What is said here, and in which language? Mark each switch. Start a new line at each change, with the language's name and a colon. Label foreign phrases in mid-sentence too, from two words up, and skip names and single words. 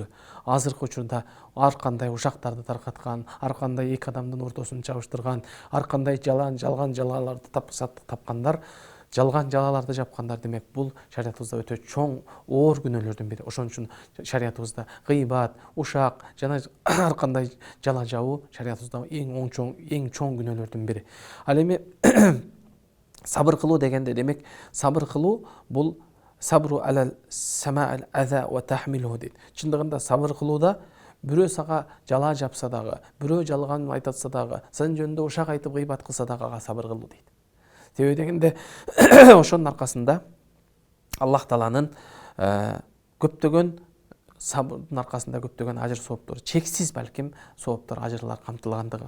Kyrgyz: Азыркы учурда ар кандай ушактарды таркаткан, ар кандай эки адамдын ортосун чабыштырган, ар кандай жалган жалаларды тапкандар, жалган жалаларды жапкандар, демек бул шариятыбызда өтө чоң оор күнөөлөрдүн бири. Ошон үчүн шариятыбызда гыйбат, ушак жана ар кандай жала жабуу шариятыбызда эң чоң күнөөлөрдүн бири. Ал эми сабыр кылуу дегенде, демек сабыр кылуу бул
Arabic: الصبر على سماع الأذى وتحمله
Kyrgyz: дейт. Чындыгында сабыр кылууда бирөө сага жала жапса дагы, бирөө жалган айтатса дагы, сен жөнүндө ушак айтып гыйбат кылса дагы ага сабыр кылуу дейт. Себеби дегенде ошонун аркасында Аллах Тааланын көптөгөн сабырдын аркасында көптөгөн ажыр сооптор, чексиз балким сооптор, ажырлар камтылгандыгы.